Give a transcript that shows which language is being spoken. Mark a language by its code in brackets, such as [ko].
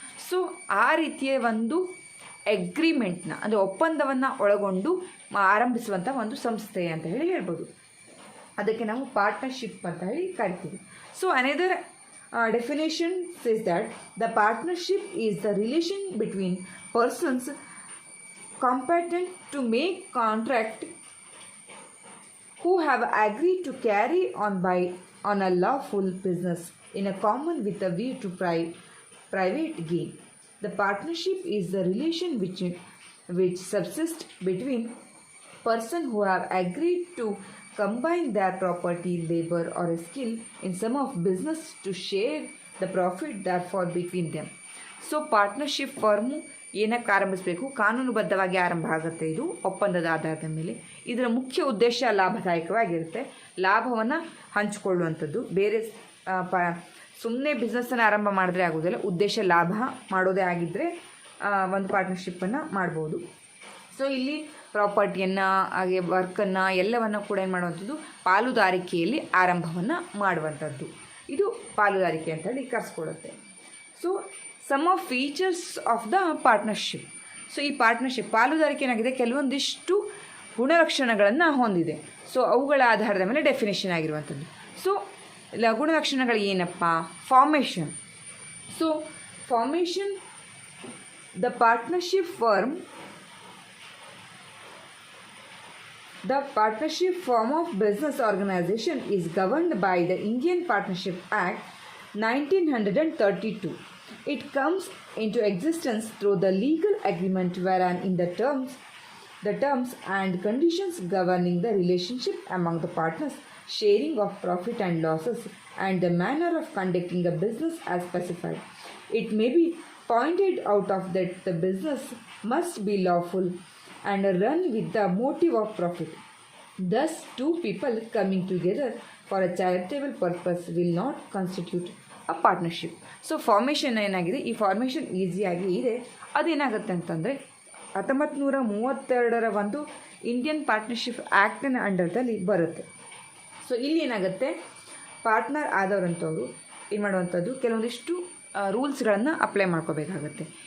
[kn] So ಆ ರೀತಿಯ ಒಂದು ಅಗ್ರಿಮೆಂಟ್ನ ಅಂದರೆ ಒಪ್ಪಂದವನ್ನು ಒಳಗೊಂಡು ಆರಂಭಿಸುವಂಥ ಒಂದು ಸಂಸ್ಥೆ ಅಂತ ಹೇಳಿ ಹೇಳ್ಬೋದು. ಅದಕ್ಕೆ ನಾವು ಪಾರ್ಟ್ನರ್ಶಿಪ್ ಅಂತ ಹೇಳಿ ಕರಿತೀವಿ. [en] So another definition says that the partnership is the relation between persons competent to make contract who have agreed to carry on a lawful business in a common with a view to private gain. The partnership is the relation which subsists between persons who have agreed to combine their property, labor or a skill in some of business to share the profit therefore between them. [kn] So partnership firm ಏನಕ್ಕೆ ಆರಂಭಿಸಬೇಕು, ಕಾನೂನುಬದ್ಧವಾಗಿ ಆರಂಭ ಆಗುತ್ತೆ. ಇದು ಒಪ್ಪಂದದ ಆಧಾರದ ಮೇಲೆ. ಇದರ ಮುಖ್ಯ ಉದ್ದೇಶ ಲಾಭದಾಯಕವಾಗಿರುತ್ತೆ, ಲಾಭವನ್ನು ಹಂಚಿಕೊಳ್ಳುವಂಥದ್ದು. ಬೇರೆ ಸುಮ್ಮನೆ ಬಿಸ್ನೆಸ್ಸನ್ನು ಆರಂಭ ಮಾಡಿದ್ರೆ ಆಗೋದಿಲ್ಲ, ಉದ್ದೇಶ ಲಾಭ ಮಾಡೋದೇ ಆಗಿದ್ದರೆ ಒಂದು ಪಾರ್ಟ್ನರ್ಶಿಪ್ಪನ್ನು ಮಾಡ್ಬೋದು. ಸೊ ಇಲ್ಲಿ ಪ್ರಾಪರ್ಟಿಯನ್ನು ಹಾಗೆ ವರ್ಕನ್ನು ಎಲ್ಲವನ್ನು ಕೂಡ ಏನು ಮಾಡುವಂಥದ್ದು ಪಾಲುದಾರಿಕೆಯಲ್ಲಿ ಆರಂಭವನ್ನು ಮಾಡುವಂಥದ್ದು. ಇದು ಪಾಲುದಾರಿಕೆ ಅಂತೇಳಿ ಕರೆಸ್ಕೊಳ್ಳುತ್ತೆ. So [en] Some of features of the partnership. [kn] So ಈ ಪಾರ್ಟ್ನರ್ಶಿಪ್ ಪಾಲುದಾರಿಕೆ ಏನಾಗಿದೆ, ಕೆಲವೊಂದಿಷ್ಟು ಗುಣಲಕ್ಷಣಗಳನ್ನು ಹೊಂದಿದೆ. ಸೊ ಅವುಗಳ ಆಧಾರದ ಮೇಲೆ ಡೆಫಿನೇಷನ್ ಆಗಿರುವಂಥದ್ದು. ಸೊ ಗುಣಲಕ್ಷಣಗಳು ಏನಪ್ಪ, formation. [en] So formation, the partnership firm, the partnership form of business organization is governed by the Indian Partnership Act 1932. It comes into existence through the legal agreement wherein in the terms and conditions governing the relationship among the partners, sharing of profit and losses, and the manner of conducting a business as specified. It may be pointed out of that the business must be lawful and run with the motive of profit. Thus, two people coming together for a charitable purpose will not constitute a partnership. [kn] So formation ಏನಾಗಿದೆ, ಈ formation ಈಸಿಯಾಗಿ ಇದೆ. ಅದೇನಾಗುತ್ತೆ ಅಂತಂದರೆ 1932 ಒಂದು Indian partnership ಆ್ಯಕ್ಟಿನ ಅಂಡರ್ದಲ್ಲಿ ಬರುತ್ತೆ. So ಇಲ್ಲಿ ಏನಾಗುತ್ತೆ, ಪಾರ್ಟ್ನರ್ ಆದವರಂಥವ್ರು ಏನು ಮಾಡುವಂಥದ್ದು ಕೆಲವೊಂದಿಷ್ಟು ರೂಲ್ಸ್ಗಳನ್ನು ಅಪ್ಲೈ ಮಾಡ್ಕೋಬೇಕಾಗತ್ತೆ.